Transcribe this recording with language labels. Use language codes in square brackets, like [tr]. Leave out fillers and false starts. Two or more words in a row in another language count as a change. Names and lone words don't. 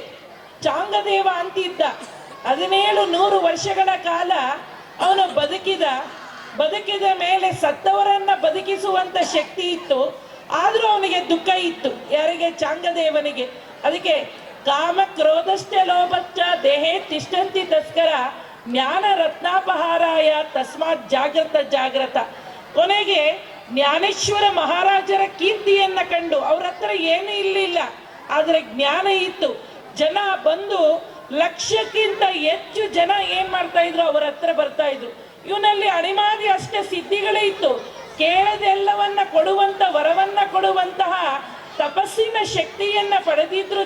[kn] ಚಾಂಗದೇವ ಅಂತಿದ್ದ, 1700 ವರ್ಷಗಳ ಕಾಲ ಅವನು ಬದುಕಿದ ಮೇಲೆ ಸತ್ತವರನ್ನು ಬದುಕಿಸುವಂಥ ಶಕ್ತಿ ಇತ್ತು. ಆದರೂ ಅವನಿಗೆ ದುಃಖ ಇತ್ತು. ಯಾರಿಗೆ? ಚಾಂಗದೇವನಿಗೆ. [sa] ಅದಕ್ಕೆ ಕಾಮ ಕ್ರೋಧಶ್ಚ ಲೋಭಶ್ಚ ದೇಹೇ ತಿಷ್ಠಂತಿ ತಸ್ಕರ ಜ್ಞಾನ ರತ್ನಾಪಹಾರಾಯ ತಸ್ಮಾತ್ ಜಾಗ್ರತ. [kn] ಕೊನೆಗೆ ಜ್ಞಾನೇಶ್ವರ ಮಹಾರಾಜರ ಕೀರ್ತಿಯನ್ನು ಕಂಡು ಅವ್ರ ಹತ್ರ ಏನೂ ಇರಲಿಲ್ಲ, ಆದರೆ ಜ್ಞಾನ ಇತ್ತು. ಜನ ಬಂದು ಲಕ್ಷಕ್ಕಿಂತ ಹೆಚ್ಚು ಜನ ಏನು ಮಾಡ್ತಾ ಇದ್ರು, ಅವರ ಹತ್ರ ಬರ್ತಾ ಇದ್ರು. ಇವನಲ್ಲಿ ಅಣಿಮಾದಿ ಅಷ್ಟೇ ಸಿದ್ಧಿಗಳೇ ಇತ್ತು. ಕೇಳದೆಲ್ಲವನ್ನ ಕೊಡುವಂಥ, ವರವನ್ನು ಕೊಡುವಂತಹ ತಪಸ್ಸಿನ ಶಕ್ತಿಯನ್ನು ಪಡೆದಿದ್ರು.